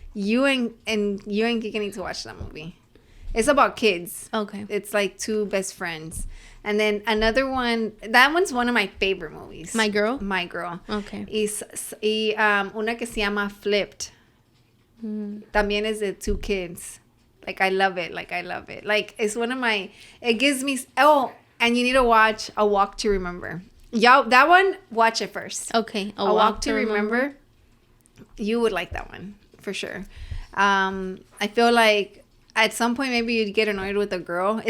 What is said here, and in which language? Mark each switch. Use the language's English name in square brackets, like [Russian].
[English] You and Kika need to watch that movie. It's about kids. Okay. It's like two best friends. And then another one, that one's one of my favorite movies. My Girl? My Girl. Okay. [Spanish] Y una que se llama Flipped. También es de [English] two kids. Like, I love it. Like, it's one of my, it gives me, and you need to watch A Walk to Remember. Y'all, that one, watch it first. Okay. A Walk to Remember. You would like that one, for sure. I feel like at some point, maybe you'd get annoyed with a girl.